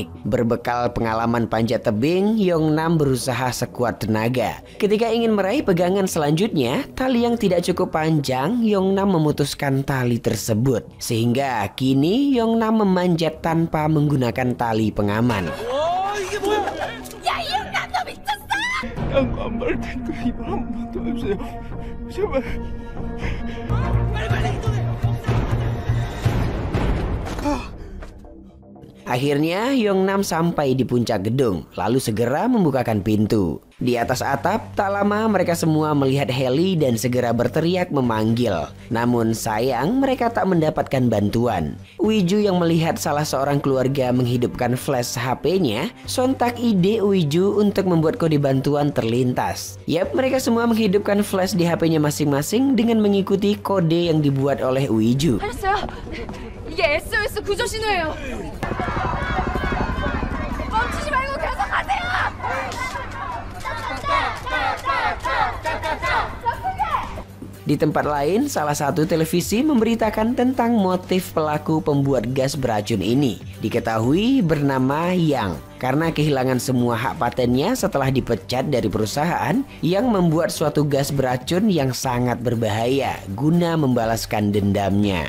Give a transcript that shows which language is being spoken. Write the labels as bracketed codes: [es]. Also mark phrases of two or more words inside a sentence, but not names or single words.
[id] Berbekal pengalaman panjat tebing, Yongnam berusaha sekuat tenaga. Ketika ingin meraih pegangan selanjutnya, tali yang tidak cukup panjang, Yongnam memutuskan tali tersebut. Sehingga kini Yongnam memanjat tanpa menggunakan tali pengaman. [ko] 야, 이 형님 너 미쳤어? 안 말 테니까 이번 한 번 더 해주세요. 제발. [id] Akhirnya Yongnam sampai di puncak gedung, lalu segera membukakan pintu. Di atas atap, tak lama mereka semua melihat heli dan segera berteriak memanggil. Namun sayang mereka tak mendapatkan bantuan. Uiju yang melihat salah seorang keluarga menghidupkan flash HP-nya, sontak ide Uiju untuk membuat kode bantuan terlintas. Yap, mereka semua menghidupkan flash di HP-nya masing-masing dengan mengikuti kode yang dibuat oleh Uiju. [ko] 알았어요. 이게 SOS 구조 신호예요. 멈추지 말고 계속 가세요. [id] Di tempat lain, salah satu televisi memberitakan tentang motif pelaku pembuat gas beracun ini. Diketahui bernama Yang, karena kehilangan semua hak patennya setelah dipecat dari perusahaan yang membuat suatu gas beracun yang sangat berbahaya guna membalaskan dendamnya.